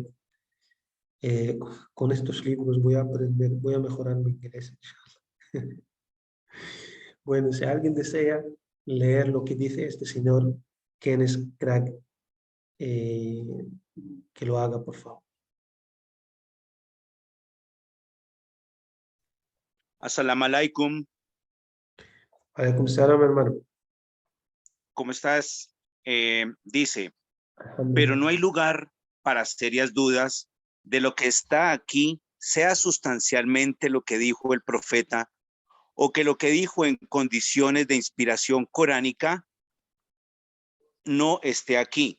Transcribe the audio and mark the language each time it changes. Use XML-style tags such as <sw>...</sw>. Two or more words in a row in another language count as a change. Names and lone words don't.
<es>Eh, con estos libros voy a aprender, voy a mejorar mi inglés. Bueno, si alguien desea leer lo que dice este señor Kenneth Craig, eh, que lo haga, por favor.</es> <ar>السلام عليكم, عليكم السلام,</ar> <es>hermano. ¿cómo estás? Dice, pero</es> <ar>Alhamdulillah.</ar> <es>no hay lugar para serias dudas de lo que está aquí, sea sustancialmente lo que dijo el profeta o que lo que dijo en condiciones de inspiración coránica no esté aquí.</es>